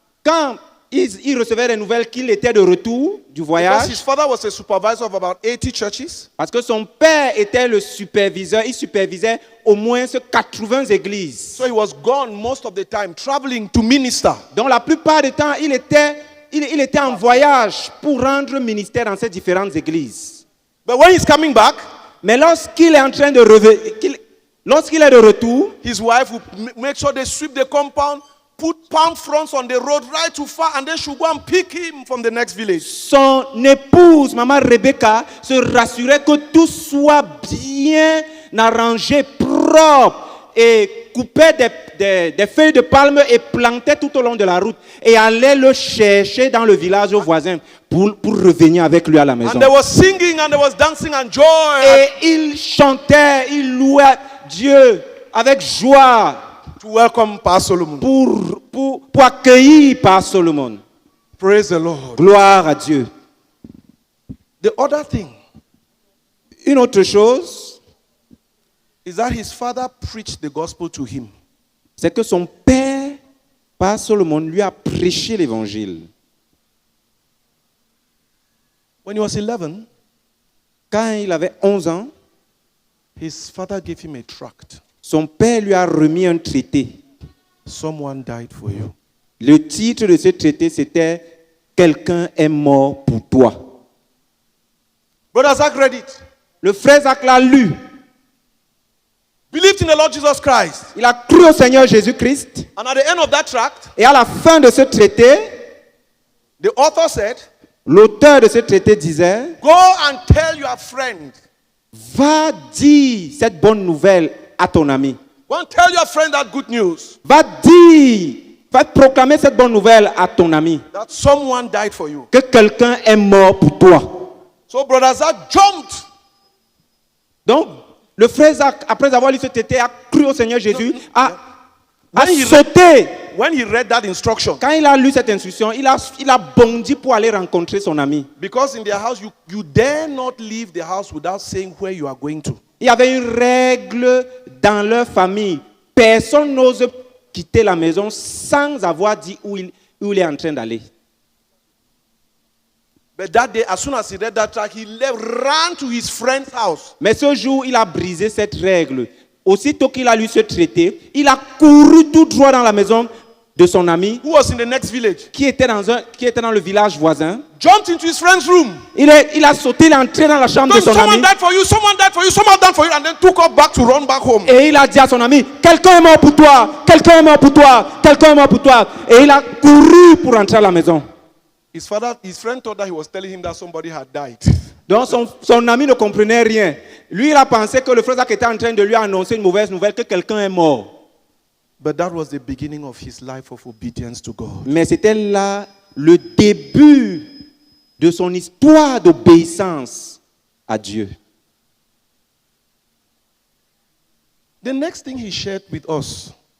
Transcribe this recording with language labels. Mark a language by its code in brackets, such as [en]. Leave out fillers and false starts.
[fr] quand il recevait des nouvelles qu'il était de retour du [en] because [fr] voyage, [en] his father was a supervisor of about 80 churches, [fr] parce que son père était le superviseur, il supervisait au moins 80 églises. [en] so he was gone most of the time, traveling to minister. [fr] Donc la plupart du temps, il était en voyage pour rendre ministère dans ces différentes églises. [en] But when he's coming back, [fr] Mais lorsqu'il est en train de lorsqu'il est de retour, [en] his wife would make sure they sweep the compound, put palm fronds on the road right too far, and then she'll go and pick him from the next village. [fr] Son épouse, maman Rebecca, se rassurait que tout soit bien arrangé, propre, et coupait des feuilles de palme et plantait tout au long de la route et allait le chercher dans le village voisin pour revenir avec lui à la maison. [en] And they was singing and they was dancing and joy. [fr] Et il chantait, il louait Dieu avec joie [en] To welcome Pastor Solomon. [fr] pour accueillir par Solomon. [en] Praise the Lord. [fr] Gloire à Dieu. [en] The other thing [fr] Une autre chose, [en] is that his father preached the gospel to him. [fr] c'est que son père, par Solomon, lui a prêché l'évangile. [en] When he was 11, [fr] Quand il avait 11 ans, [en] his father gave him a tract. [fr] son père lui a remis un traité. [en] Someone died for you. [fr] Le titre de ce traité, c'était « Quelqu'un est mort pour toi ». [en] Brother Zach read it. [fr] Le frère Zach l'a lu. [en] Believed in the Lord Jesus Christ. [fr] Il a cru au Seigneur Jésus-Christ. [en] And at the end of that tract, [fr] Et à la fin de ce traité, [en] the author said, [fr] l'auteur de ce traité disait [en] go and tell your friend. [fr] « Va dire cette bonne nouvelle à ton ami. [en] Go and tell your friend that good news. [fr] Va dire, va proclamer cette bonne nouvelle à ton ami. [en] That someone died for you. [fr] Que quelqu'un est mort pour toi. » [en] So Brother Zach jumped. [fr] Donc, le frère Zach, après avoir lu ce traité, a cru au Seigneur Jésus, a [en] When he [fr] sauté. [en] When he read that instruction, [fr] Quand il a lu cette instruction, il a bondi pour aller rencontrer son ami. [en] because in their house, you dare not leave the house without saying where you are going to. [fr] Il y avait une règle dans leur famille. Personne n'ose quitter la maison sans avoir dit où il est en train d'aller. [en] But that day, as soon as he read that track, he left, ran to his friend's house. [fr] Mais ce jour, il a brisé cette règle. Aussitôt qu'il a lu ce traité, il a couru tout droit dans la maison de son ami [en] Who was in the next village? [fr] qui était dans le village voisin. [en] Jumped into his friend's room. [fr] Il a sauté, il est entré dans la chambre de son [en] Someone [fr] ami. [en] died for you, someone died for you, someone died for you, and then took off back to run back home. [fr] Et il a dit à son ami, quelqu'un est mort pour toi, quelqu'un est mort pour toi, quelqu'un est mort pour toi. Et il a couru pour rentrer à la maison. [en] His friend thought that he was telling him that somebody had died. [fr] Donc son ami ne comprenait rien. Lui, il a pensé que le frère Zach était en train de lui annoncer une mauvaise nouvelle, que quelqu'un est mort. [en] But that was the beginning of his life of obedience to God. [fr] Mais c'était là le début de son histoire d'obéissance à Dieu. [en] The next thing he shared with us